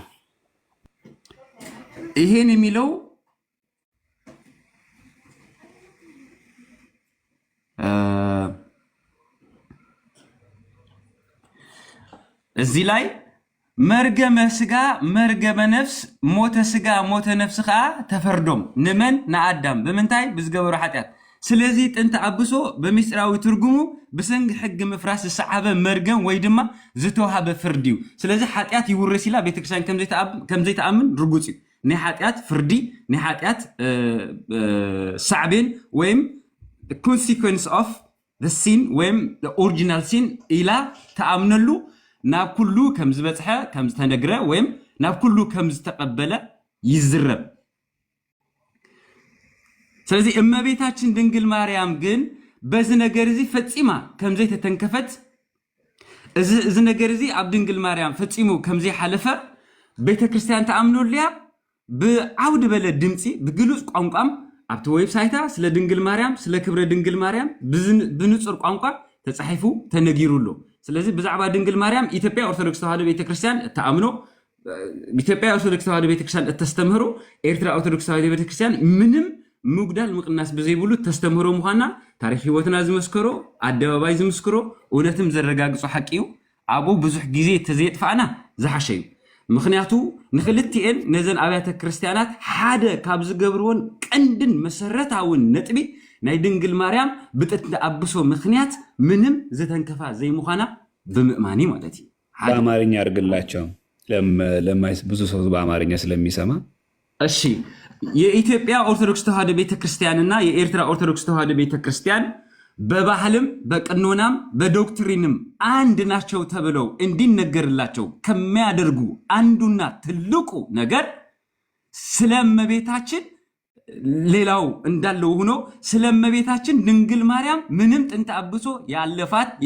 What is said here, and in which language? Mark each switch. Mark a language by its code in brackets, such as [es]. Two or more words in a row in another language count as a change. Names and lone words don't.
[am] ይሄን የሚለው እዚህ ላይ [gez] መርገመ ስጋ መርገመ ነፍስ ሞተ ስጋ ሞተ ነፍስ [ti] ከዓ ተፈርዶም ንመን ንአዳም ብምንታይ ብዝገበሩ ኃጢአት። ስለዚህ ጥንተ አብሶ በምስጢራዊ ትርጉሙ ብሰንግ ሕግ ምፍራስ ዝሰዓበ መርገም ወይ ድማ ዝተወሃበ ፍርዲ እዩ። ስለዚህ ኃጢአት ይውረስ ኢላ ቤተክርስቲያን ከም ዘይተኣምን ርጉፅ እዩ። ናይ ኃጢአት ፍርዲ ናይ ኃጢአት ሳዕቤን ወይም [en] consequence of sin [ti] ወይም [en] original sin [ti] ኢላ ተኣምነሉ ናብ ኩሉ ከም ዝበፅሐ ከም ዝተነግረ ወይም ናብ ኩሉ ከም ዝተቀበለ ይዝረብ። ስለዚህ እመቤታችን ድንግል ማርያም ግን በዚ ነገር እዚ ፈፂማ ከም ዘይተተንከፈት እዚ ነገር እዚ ኣብ ድንግል ማርያም ፈፂሙ ከም ዘይሓለፈ ቤተክርስቲያን ተኣምነሉያ ብዓውድ በለ ድምፂ ብግሉፅ ቋንቋም ኣብቲ ዌብሳይታ ስለ ድንግል ማርያም ስለ ክብረ ድንግል ማርያም ብንጹር ቋንቋ ተጻሒፉ ተነጊሩሎ። ስለዚህ ብዛዕባ ድንግል ማርያም ኢትዮጵያ ኦርቶዶክስ ተዋሕዶ ቤተክርስቲያን ተኣምኖ ኢትዮጵያ ኦርቶዶክስ ተዋሕዶ ቤተክርስቲያን እተስተምህሮ ኤርትራ ኦርቶዶክስ ተዋሕዶ ቤተክርስቲያን ምንም ምጉዳል ምቅናስ ብዘይብሉ ተስተምህሮ ምዃና ታሪክ ህይወትና ዝመስከሮ ኣደባባይ ዝምስክሮ እውነትም ዘረጋግጾ ሓቂ እዩ። ኣብኡ ብዙሕ ግዜ ተዘየጥፋእና ዝሓሸ እዩ። ምክንያቱ ንክልቲአን ነዘን ኣብያተ ክርስቲያናት ሓደ ካብ ዝገብርዎን ቀንድን መሰረታውን ነጥቢ ናይ ድንግል ማርያም ብጥንተ አብሶ ምክንያት ምንም ዝተንከፋ ዘይምዃና ብምእማኒ ማለት እዩ። [am] በአማርኛ አድርግላቸው ብዙ ሰው በአማርኛ ስለሚሰማ። እሺ የኢትዮጵያ ኦርቶዶክስ ተዋሕዶ ቤተክርስቲያንና የኤርትራ ኦርቶዶክስ ተዋሕዶ ቤተክርስቲያን በባህልም በቀኖናም በዶክትሪንም አንድ ናቸው ተብለው እንዲነገርላቸው ከሚያደርጉ አንዱና ትልቁ ነገር ስለ እመቤታችን ሌላው እንዳለው ሆኖ ስለመቤታችን ድንግል ማርያም ምንም ጥንተ አብሶ ያለፋት